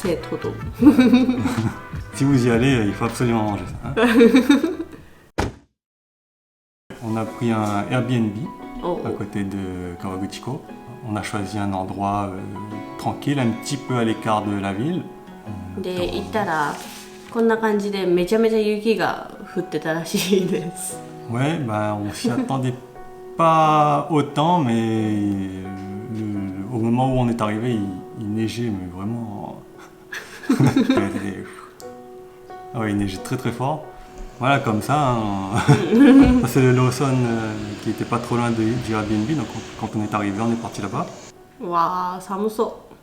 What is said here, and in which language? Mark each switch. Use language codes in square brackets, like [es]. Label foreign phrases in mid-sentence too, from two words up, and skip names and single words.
[fr] C'est trop tôt. Si vous y allez, il faut absolument manger ça. Hein. On a pris un Airbnb à côté de Kawaguchiko. On a choisi un endroit tranquille, un petit peu à l'écart de la ville. [ja] で行ったらこんな感じでめちゃめちゃ雪が降ってたらしいです。 [fr] Ouais, bah, on s'y attendait pas autant, mais au moment où on est arrivé, il neigeait, mais vraiment. Ah ouais, il neigeait très très fort. Voilà, comme ça. Hein. Ça, c'est le Lawson qui était pas trop loin du Airbnb, donc quand on est arrivé, on est parti là-bas. [ja] わあ、寒そ